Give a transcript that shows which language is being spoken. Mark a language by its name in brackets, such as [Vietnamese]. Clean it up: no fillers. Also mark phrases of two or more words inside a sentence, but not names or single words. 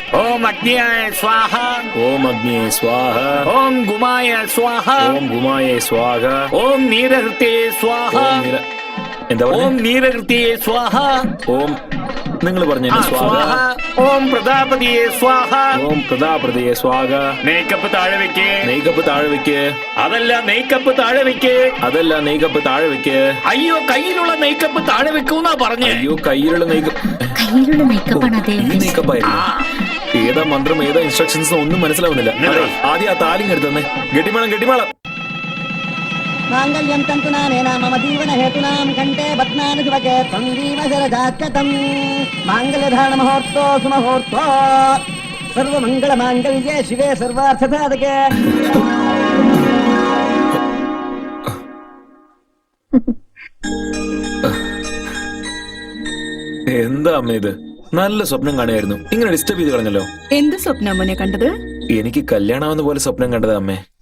[Sanskrit] ओम अग्नियाय स्वाहा, ओम अग्नि स्वाहा, ओम गुमाय स्वाहा, ओम गुमाय स्वाहा, ओम नीरहृते स्वाहा, [Malayalam] എന്താ [Sanskrit] ओम [Malayalam] പറഞ്ഞേ? [Sanskrit] नीरहृते स्वाहा, [Malayalam] ഓം നിങ്ങൾ പറഞ്ഞു സ്വാഹ. [Sanskrit] स्वाहा, ओम प्रजापतिये स्वाहा. ഓം പ്രതാപ്രതയെ സ്വാഹ. [Malayalam] മേക്കപ്പ് താഴെ വെക്ക്. നെയ്ക്കപ്പ് താഴെ വെക്ക്. അതല്ല മേക്കപ്പ് താഴെ വെക്ക്. അതല്ല നെയ്ക്കപ്പ് താഴെ വെക്ക്. അയ്യോ കയ്യിലുള്ള മേക്കപ്പ് താഴെ വെക്കൂന്നാ പറഞ്ഞേ. അയ്യോ കയ്യിലുള്ള നെയ്ക്കപ്പ്. കയ്യിലുള്ള മേക്കപ്പാണ് ഈ അദ്ദേഹം. നെയ്ക്കപ്പായിരുന്നു. ഏതാ മന്ത്രം ഏതാ ഇൻസ്ട്രക്ഷൻസ് ഒന്നും മനസ്സിലാവുന്നില്ല. അതെ, ആദ്യം ആ താലിങ് എടുത്തന്നെ. ഗട്ടിമേളം ഗട്ടിമേളം. [Sanskrit] मांगल्यं तन्तुनानेन मम जीवनहेतूनां कण्ठे बध्नामि शिवके त्वं जीव शरदाख्यतं माङ्गल्यधारणमुहूर्तो सुमुहूर्तो सर्वमङ्गलमाङ्गल्ये शिवे सर्वार्थसाधके. [Malayalam] എന്താ അമ്മ ഇത്? നല്ല സ്വപ്നം കാണുമായിരുന്നു. ഇങ്ങനെ ഡിസ്റ്റർബ് ചെയ്ത് കളഞ്ഞല്ലോ. എന്ത് സ്വപ്നം മോനെ കണ്ടത്? എനിക്ക് കല്യാണമാവുന്ന പോലെ സ്വപ്നം കണ്ടതാ അമ്മേ.